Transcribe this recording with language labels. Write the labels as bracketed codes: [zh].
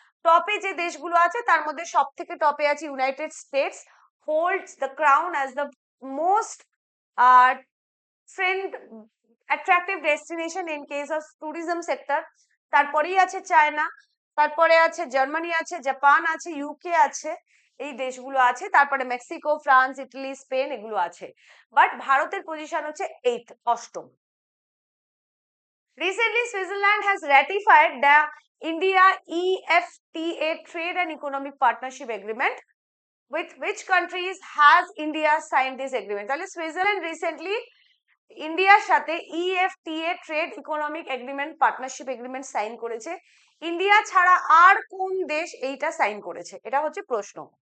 [bn] টপে যে দেশগুলো আছে তার মধ্যে সব থেকে টপে আছে United states, [en] Holds the crown as the most friend attractive destination in case of tourism sector। [bn] তারপরেই আছে চায়না, তারপরে আছে জার্মানি, আছে জাপান, আছে ইউকে, আছে এই দেশগুলো আছে, তারপরে মেক্সিকো, ফ্রান্স, ইটালি, স্পেন এগুলো আছে। বাট ভারতের পজিশন হচ্ছে 8th, অষ্টম। [en] Recently, Switzerland has ratified the India EFTA Trade and Economic Partnership Agreement. With which countries has India signed this agreement? [bn] তাহলে সুইজারল্যান্ড রিসেন্টলি ইন্ডিয়ার সাথে EFTA trade economic agreement, partnership agreement sign করেছে। India ছাড়া আর কোন দেশ এইটা sign করেছে? এটা হচ্ছে প্রশ্ন।